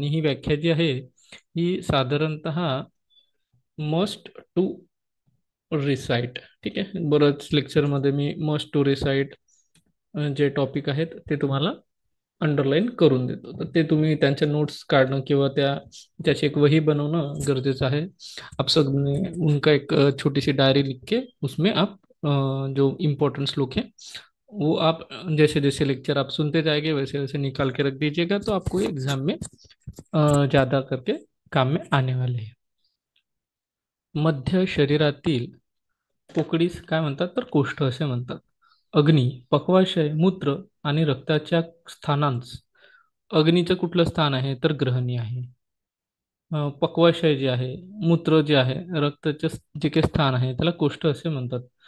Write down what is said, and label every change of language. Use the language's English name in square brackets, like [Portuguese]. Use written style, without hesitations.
[Marathi] आणि ही व्याख्या जी आहे ही साधारणतः [English] must to recite, [Marathi] ठीक आहे। बरंच लेक्चरमध्ये मी [English] must to recite [Marathi] जे टॉपिक आहेत ते तुम्हाला अंडरलाईन करून देतो, तर ते तुम्ही त्यांच्या नोट्स काढणं किंवा त्याची एक वही बनवणं गरजेचं है। [Hindi] आप सब ने उनका एक छोटी सी डायरी लिख के उसमें आप जो इम्पोर्टेंट श्लोक है वो आप जैसे जैसे लेक्चर आप सुनते जाएंगे वैसे वैसे निकाल के रख दीजिएगा, तो आपको एग्जाम में ज़्यादा करके काम में आने वाले हैं। [Marathi] मध्य शरीरातील पोकळीस काय म्हणतात, तर कोष्ठ असे म्हणतात। अग्नी, पक्वाशय, मूत्र आणि रक्ताच्या स्थानांस, अग्नीचं कुठलं स्थान आहे, तर ग्रहणी आहे। पक्वाशय जे आहे, मूत्र जे आहे, रक्ताचे जे काही स्थान आहे त्याला कोष्ठ असे म्हणतात।